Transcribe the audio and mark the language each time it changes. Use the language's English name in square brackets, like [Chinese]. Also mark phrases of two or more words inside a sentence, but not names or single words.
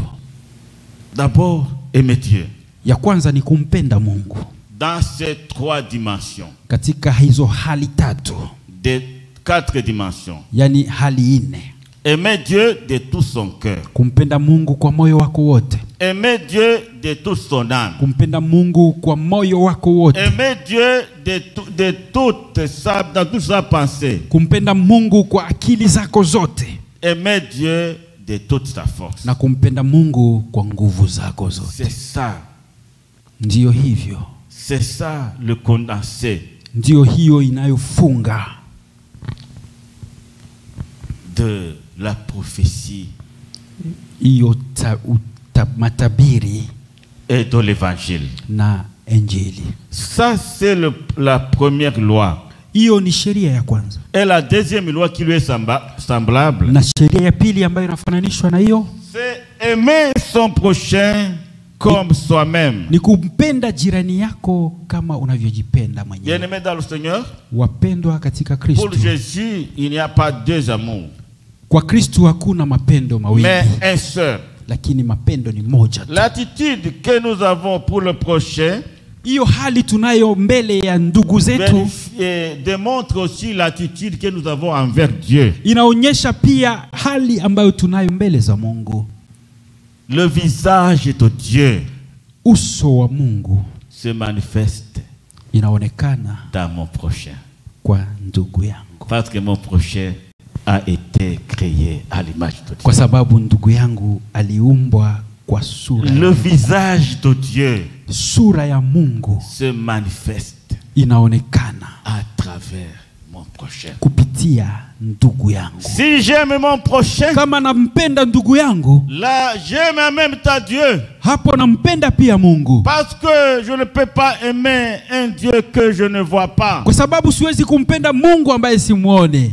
[French] D'abord, aimer Dieu. [Swahili] Ya kwanza ni kumpenda Mungu [French] Dans ces 3 dimensions, [Swahili] katika hizo hali tatu, [French] des 4 dimensions. [Swahili] yani hali nne. [French] Aimer Dieu de tout son cœur. [Swahili] Kumpenda Mungu kwa moyo wako wote. [French] Aimer Dieu de toute son âme. [Swahili] Kumpenda Mungu kwa moyo wako wote. [French] Aimer Dieu dans toute sa pensée. [Swahili] Kumpenda Mungu kwa akili zako zote. [French] Aimer Dieu de toute sa force. [Swahili] Na kumpenda Mungu kwa nguvu zako zote. [French] C'est ça. [Swahili] Ndiyo hivyo. [French] C'est ça le condensé [Swahili] Ndiyo hiyo inayofunga [French] de la prophétie [Swahili] hiyo matabiri [French] et de l'évangile. [Swahili] na Injili. [French] Ça, c'est la première loi. [Swahili] Hiyo ni sheria ya kwanza. [French] Et la deuxième loi qui lui est semblable, [Swahili] Na sheria ya pili ambayo inafananishwa na hiyo [French] c'est aimer son prochain comme soi-même. [Swahili] ni kumpenda jirani yako kama unavyojipenda mwenyewe. [French] Bien-aimés dans le Seigneur, [Swahili] Wapendwa katika Kristo, [French] pour Jésus, il n'y a pas 2 amours, [Swahili] kwa Kristo hakuna mapendo mawili, [French] mais un seul. [Swahili] lakini mapendo ni moja tu. [French] L'attitude que nous avons pour le prochain [Swahili] Hiyo hali tunayo mbele ya ndugu zetu [French] démontre aussi l'attitude que nous avons envers Dieu. [Swahili] inaonyesha pia hali ambayo tunayo mbele za Mungu. [French] Le visage de Dieu [Swahili] Uso wa Mungu [French] se manifeste [Swahili] inaonekana [French] dans mon prochain. [Swahili] kwa ndugu yangu, [French] Parce que mon prochain a été créé à l'image de Dieu. [Swahili] kwa sababu ndugu yangu aliumbwa kwa sura. [French] Le visage de Dieu [Swahili] Sura ya Mungu [French] se manifeste [Swahili] inaonekana [French] à travers mon prochain. [Swahili] kupitia ndugu yangu. [French] Si j'aime mon prochain, [Swahili] Kama nampenda ndugu yangu, [French] là j'aime en même temps Dieu. [Swahili] hapo nampenda pia Mungu, [French] Parce que je ne peux pas aimer un Dieu que je ne vois pas. [Swahili] kwa sababu siwezi kumpenda Mungu ambaye simuone.